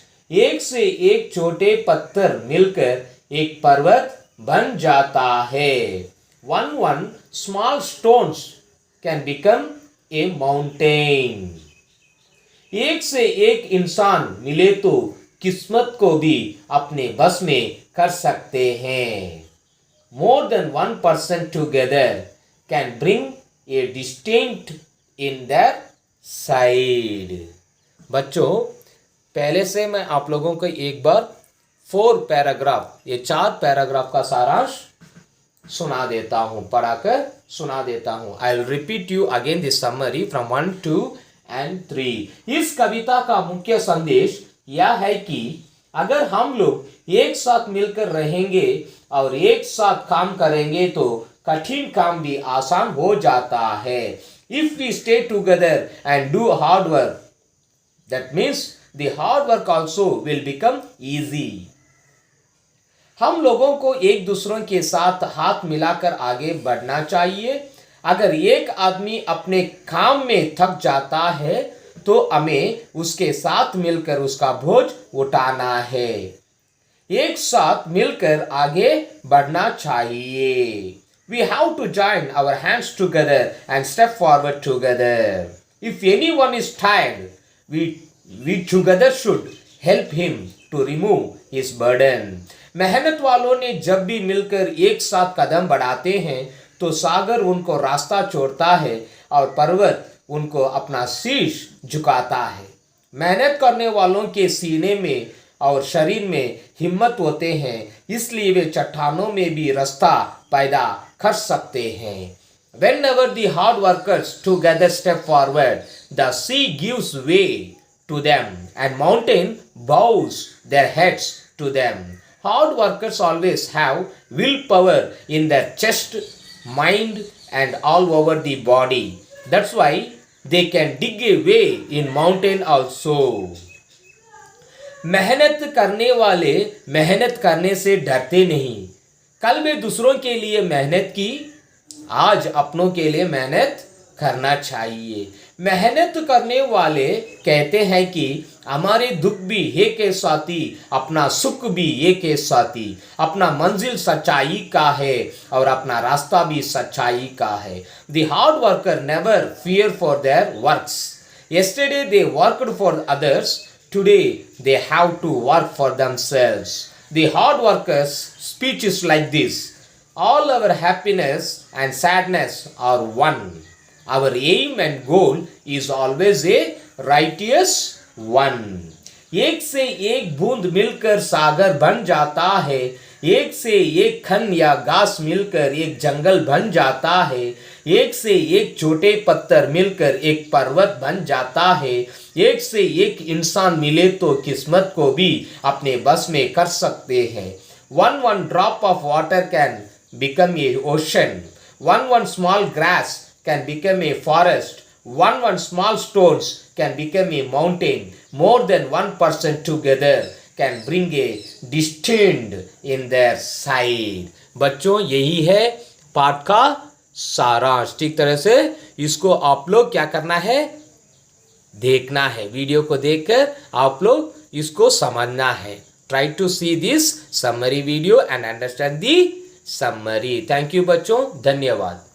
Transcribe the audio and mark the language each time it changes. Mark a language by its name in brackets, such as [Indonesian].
[Hindi] एक से एक छोटे पत्थर मिलकर एक पर्वत बन जाता है। [English] one small stones can become a mountain. [Hindi] एक से एक इंसान मिले तो किस्मत को भी अपने बस में कर सकते हैं। [English] More than one person together can bring a distinct in their side. [Hindi] बच्चों, पहले से मैं आप लोगों को एक बार 4 पैराग्राफ, ये 4 पैराग्राफ का सारांश सुना देता हूं, पढ़ाकर सुना देता हूं। [English] I will repeat you again this summary from 1, 2 and 3। [Hindi] इस कविता का मुख्य संदेश यह है कि अगर हम लोग एक साथ मिलकर रहेंगे और एक साथ काम करेंगे तो कठिन काम भी आसान हो जाता है। [English] If we stay together and do hard work, that means the hard work also will become easy. [Hindi] हम लोगों को एक दूसरों के साथ हाथ मिलाकर आगे बढ़ना चाहिए। अगर एक आदमी अपने काम में थक जाता है तो हमें उसके साथ मिलकर उसका बोझ उठाना है। एक साथ मिलकर आगे बढ़ना चाहिए। [English] We have to join our hands together and step forward together. If anyone is tired, we together should help him to remove his burden. [Hindi] मेहनत वालों ने जब भी मिलकर एक साथ कदम बढ़ाते हैं तो सागर उनको रास्ता छोड़ता है और पर्वत उनको अपना शीश झुकाता है। मेहनत करने वालों के सीने में और शरीर में हिम्मत होते हैं, इसलिए वे चट्टानों में भी रास्ता पैदा कर सकते हैं। [English] Whenever the hard workers together step forward, the sea gives way to them and mountain bows their heads to them. Hard workers always have willpower in their chest, mind and all over the body. That's why they can dig a way in mountain also. [Hindi] मेहनत करने वाले मेहनत करने से डरते नहीं। कल वे दूसरों के लिए मेहनत की, आज अपनों के लिए मेहनत करना चाहिए। मेहनत करने वाले कहते हैं कि हमारे दुख भी एक के साथी, अपना सुख भी एक के साथी। अपना मंजिल सच्चाई का है और अपना रास्ता भी सच्चाई का है। [English] The hard worker never fear for their works. Yesterday they worked for others. Today they have to work for themselves. The hard workers' speech is like this: all our happiness and sadness are one. Our aim and goal is always a righteous one. [Hindi] एक से एक बूंद मिलकर सागर बन जाता है, एक से एक खन या घास मिलकर एक जंगल बन जाता है, एक से एक छोटे पत्थर मिलकर एक पर्वत बन जाता है, एक से एक इंसान मिले तो किस्मत को भी अपने बस में कर सकते हैं। [English] one drop of water can become a ocean. one small grass can become a forest. One small stones can become a mountain. More than one person together can bring a distinct in their side. [Hindi] बच्चों यही है पाठ का सारांश. ठीक तरह से इसको आप लोग क्या करना है, देखना है. वीडियो को देखकर आप लोग इसको समझना है. [English] Try to see this summary video and understand the summary. Thank you [Hindi] बच्चों, धन्यवाद.